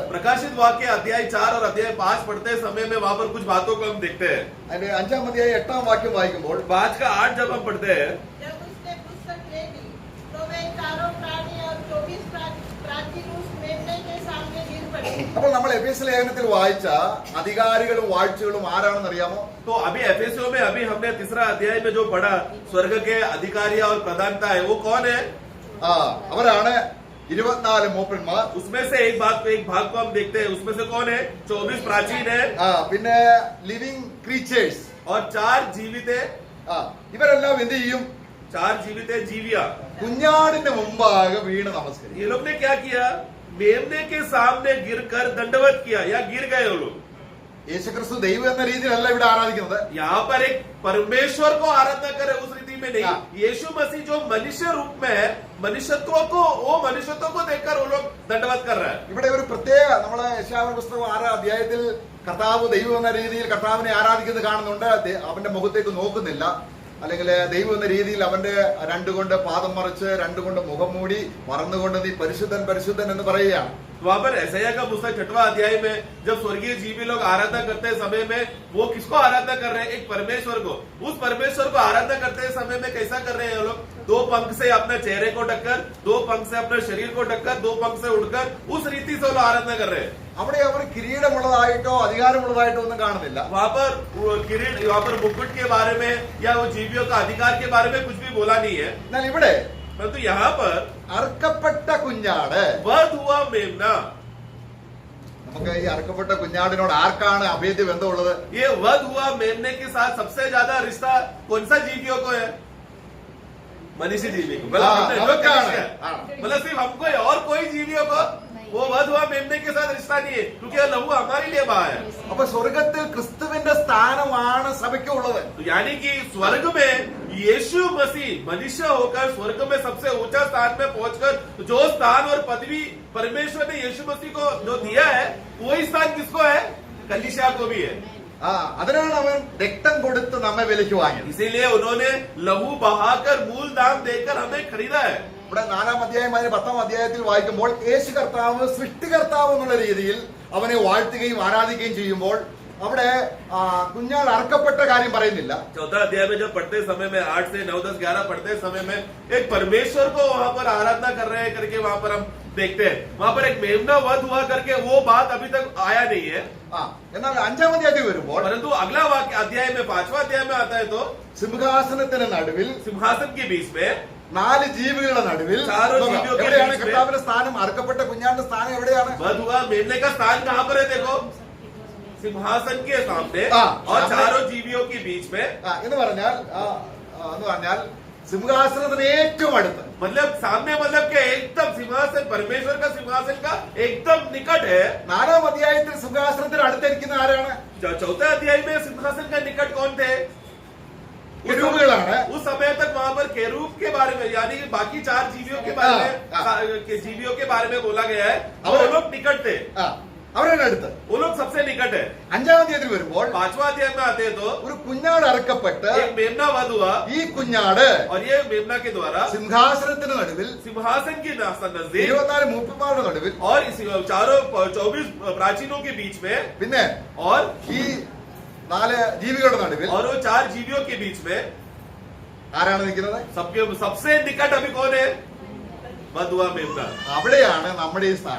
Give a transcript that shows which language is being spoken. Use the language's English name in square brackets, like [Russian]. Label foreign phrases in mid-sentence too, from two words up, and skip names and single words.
[Hindi] प्रकाशित वाक्य अध्याय 4 और अध्याय 5 पढ़ते समय में वहाँ पर कुछ बातों को हम देखते हैं. [Malayalam] അതിന്റെ 5-ാം അധ്യായം 8-ാം വാക്യം വായിക്കുമ്പോൾ [Hindi] 5 का 8 जब हम पढ़ते हैं, जब उसने पुस्तक ले ली तो वे चारों प्राणी और 24 प्राचीन उस मेमने के सामने गिर पड़े. [Malayalam] അപ്പോൾ നമ്മൾ എഫെസ്യ ലേഖനത്തിൽ വായിച്ച അധികാരികളും വാഴ്ചകളും ആരാണെന്ന് അറിയാമോ? [Hindi] तो अभी एफेसियों में अभी हमने 3रा अध्याय में जो पढ़ा, स्वर्ग के अधिकारी और प्रधानता है, वो कौन है? [Malayalam] അവരാണ് 24 മൂപ്പന്മാർ. [Hindi] उसमें से एक भाग को हम देखते हैं. उसमें से कौन है? 24 प्राचीन है. [English] പിന്നെ living creatures, [Hindi] और 4 जीवित है, [Malayalam] ഇവരെല്ലാം എന്ത് ചെയ്യും? [Hindi] 4 जीवित है जीविया। [Malayalam] കുഞ്ഞാടിന്റെ മുമ്പാകെ വീണ് നമസ്കരിക്കും. [Hindi] ये लोग ने क्या किया? मेमने के सामने गिरकर दंडवत किया या गिर गए वो लोग। [Malayalam] യേശുക്രിസ്തു ദൈവം എന്ന രീതിയിലല്ല ഇവിടെ ആരാധിക്കുന്നത്. [Hindi] यहाँ पर एक परमेश्वर को आराधना करे उस रीति में नहीं। यीशु मसीह जो मनुष्य रूप में है, मनुष्यत्व को देखकर वो लोग दंडवत कर रहा है। [Malayalam] ഇവിടെ ഒരു പ്രത്യേക നമ്മളെ യെശയ്യാവിന്റെ പുസ്തകം 6 അധ്യായത്തിൽ കർത്താവ് ദൈവം എന്ന രീതിയിൽ കർത്താവിനെ ആരാധിക്കുന്നത് കാണുന്നുണ്ട്. അവന്റെ മുഖത്തേക്ക് നോക്കുന്നില്ല, അല്ലെങ്കിൽ ദൈവം എന്ന രീതിയിൽ അവന്റെ 2 കൊണ്ട് പാദം മറിച്ച് 2 കൊണ്ട് മുഖം മൂടി മറന്നുകൊണ്ട് നീ പരിശുദ്ധൻ പരിശുദ്ധൻ എന്ന് പറയുകയാണ്. [Hindi] वहां पर यशायाह का पुस्तक 6वां अध्याय में जब स्वर्गीय जीवी लोग आराधना करते समय में वो किसको आराधना कर रहे हैं? एक परमेश्वर को। उस परमेश्वर को आराधना करते समय में कैसा कर रहे हैं लोग? 2 पंख से अपने चेहरे को ढककर, 2 पंख से अपने शरीर को ढककर, 2 पंख से उड़कर उस रीति से लोग आराधना कर रहे हैं। [Malayalam] അവിടെ അവർ കിരീടമുള്ളതായിട്ടോ അധികാരമുള്ളതായിട്ടോ ഒന്നും കാണുന്നില്ല. [Hindi] वहां पर किरीट, वहां पर मुकुट के बारे में या वो जीवियों का अधिकार के बारे में कुछ भी बोला नहीं है। [Malayalam] എന്നാൽ ഇവിടെ [Hindi] परंतु यहाँ पर [Malayalam] അറുക്കപ്പെട്ട കുഞ്ഞാട്, [Hindi] वध हुआ मेमना। [Malayalam] നമുക്ക് ഈ അറുക്കപ്പെട്ട കുഞ്ഞാടിനോട് ആർക്കാണ് അഭേദ്യ ബന്ധമുള്ളത്? [Hindi] ये वध हुआ मेमने के साथ सबसे ज्यादा रिश्ता कौन सा जीवियों को है? मनुष्य जीवी को। मतलब सिर्फ हमको है और कोई जीवियों को वो वध हुआ मेमने के साथ रिश्ता नहीं है, क्योंकि लहू हमारे लिए बहा है। [Malayalam] അപ്പൊ സ്വർഗത്തിൽ ക്രിസ്തുവിന്റെ സ്ഥാനമാണ് സഭയ്ക്കുള്ളത്. [Hindi] तो यानी कि स्वर्ग में यीशु मसीह मनुष्य होकर स्वर्ग में सबसे ऊंचा स्थान में पहुंचकर जो स्थान और पदवी परमेश्वर ने यीशु मसीह को जो दिया है, वही स्थान किसको है? कलीसिया को भी है। [Malayalam] അതിനാണ് അവൻ രക്തം കൊടുത്ത് നമ്മെ വിലയ്ക്ക് വാങ്ങിയത്. [Hindi] इसीलिए उन्होंने लहू बहाकर मूल दाम देकर हमें खरीदा है। [Malayalam] ഇവിടെ 4-ാം അധ്യായം 10-ാം അധ്യായത്തിൽ വായിക്കുമ്പോൾ യേശു കർത്താവ് സൃഷ്ടികർത്താവ് എന്നുള്ള രീതിയിൽ അവനെ വാഴ്ത്തുകയും ആരാധിക്കുകയും ചെയ്യുമ്പോൾ അവിടെ കുഞ്ഞാൾ അറക്കപ്പെട്ട കാര്യം പറയുന്നില്ല. [Hindi] 4 अध्याय में जब पढ़ते समय में 8 से 9, 10, 11 पढ़ते समय में एक परमेश्वर को वहां पर आराधना कर रहे हैं करके वहां पर हम देखते हैं। वहां पर एक मेमना वध हुआ करके वो बात अभी तक आया नहीं है। [Malayalam] എന്നാൽ 5-ാം അധ്യായത്തിൽ വരുമ്പോൾ [Hindi] परंतु अगला वाक्य अध्याय में 5वां अध्याय में आता है तो [Malayalam] സിംഹാസനത്തിന് നടുവിൽ [Hindi] सिंहासन के बीच में [Malayalam] 4 ജീവികളുടെ നടുവിൽ എവിടെയാണ് കർത്താവിന്റെ സ്ഥാനം? അറുക്കപ്പെട്ട കുഞ്ഞാടിന്റെ സ്ഥാനം എവിടെയാണ്? [Hindi] वध हुआ मेमने का स्थान कहाँ पर है? देखो, सिंहासन के सामने और 4 जीवियों के बीच में। [Malayalam] എന്ന് പറഞ്ഞാൽ സിംഹാസനത്തിന് ഏറ്റവും അടുത്ത്, [Hindi] मतलब सामने, मतलब कि एकदम सिंहासन, परमेश्वर का सिंहासन का एकदम निकट है। [Malayalam] 4-ാം അധ്യായത്തിൽ സിംഹാസനത്തിന് അടുത്തിരിക്കുന്ന ആരാണ്? [Hindi] 4 अध्याय में सिंहासन का निकट कौन थे? [Malayalam] केरूबുകളാണ്. [Hindi] उस समय तक वहां पर केरूब के बारे में, यानी कि बाकी 4 जीवियों के बारे में, जीवियों के बारे में बोला गया है। वो लोग निकट थे, [Malayalam] അവരുടെ അടുത്ത്, [Hindi] वो लोग सबसे निकट है। [Malayalam] 5-ാം അധ്യായത്തിൽ വരുമ്പോൾ [Hindi] 5वां अध्याय में आते हैं तो [Malayalam] ഒരു കുഞ്ഞാട് അറുക്കപ്പെട്ട് [Hindi] एक मेमना वध हुआ, [Malayalam] ഈ കുഞ്ഞാട് [Hindi] और ये मेमना के द्वारा [Malayalam] സിംഹാസനത്തിന് നടുവിൽ [Hindi] सिंहासन के नजदीक [Malayalam] 24 മൂപ്പന്മാരുടെ നടുവിൽ [Hindi] और इस 24 प्राचीनों के बीच में, [Malayalam] പിന്നെ [Hindi] और [Malayalam] ഈ 4 ജീവികളുടെ നടുവിൽ [Hindi] वो 4 जीवियों के बीच में [Malayalam] ആരാണ് നിൽക്കുന്നത്? [Hindi] सबके सबसे निकट अभी कौन है? वध हुआ मेमना। [Malayalam] അവിടെയാണ് നമ്മുടെ ഈ സ്ഥാനം.